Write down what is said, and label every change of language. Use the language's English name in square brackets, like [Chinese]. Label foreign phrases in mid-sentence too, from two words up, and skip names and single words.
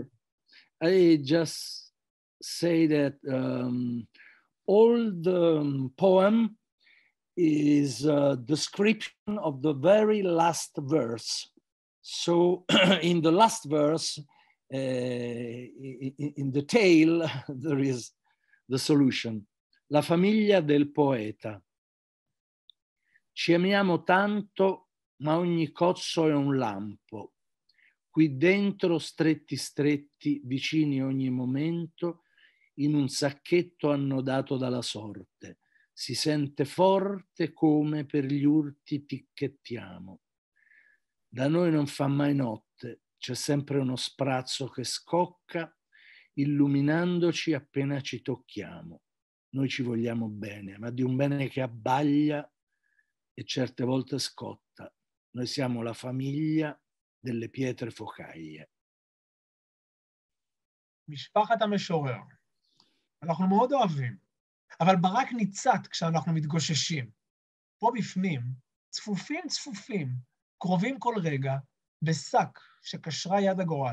[English] I just say that all the poem is a description of the very last verse. So in the last verse, in the tale, there is the solution. [Italian] La famiglia del poeta. Ci amiamo tanto, ma ogni cozzo è un lampo. Qui dentro, stretti stretti, vicini ogni momento, in un sacchetto annodato dalla sorte. Si sente forte come per gli urti ticchettiamo. Da noi non fa mai notte, c'è sempre uno sprazzo che scocca, illuminandoci appena ci tocchiamo. Noi ci vogliamo bene, ma di un bene che abbaglia e certe volte scotta. Noi siamo la famiglia delle pietre focaie. [Hebrew] משפחת המשורר. אנחנו מאוד אוהבים, אבל ברק ניצת כשאנחנו מתגוששים. פה בפנים, צפופים צפופים, קרובים כל רגע, בשק שקשרה יד הגורל.